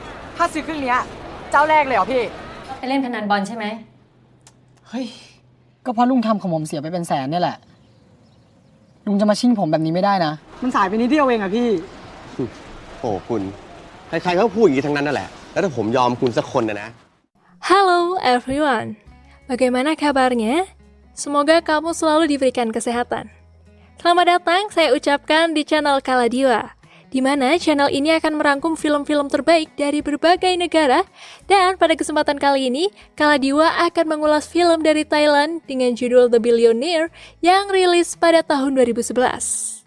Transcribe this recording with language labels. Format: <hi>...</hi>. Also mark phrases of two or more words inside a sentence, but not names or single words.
<th>ถ้าซื้อเครื่องเนี้ยเจ้าแรกเลยเหรอพี่ ไปเล่นพนันบอลใช่ไหม เฮ้ย ก็เพราะลุงทำของผมเสียไปเป็นแสนเนี่ยแหละ ลุงจะมาชิ่งผมแบบนี้ไม่ได้นะ มันสายไปนิดเดียวเองอะพี่ โอ้คุณใครๆก็พูดอย่างนี้ทั้งนั้นนั่นแหละแล้วถ้าผมยอมคุณสักคนนะ</th> <id>Halo everyone, bagaimana kabarnya? Semoga kamu selalu diberikan kesehatan. Selamat datang saya ucapkan di channel Kaladiwa, di mana channel ini akan merangkum film-film terbaik dari berbagai negara, dan pada kesempatan kali ini, Kaladiwa akan mengulas film dari Thailand dengan judul The Billionaire yang rilis pada tahun 2011.</id>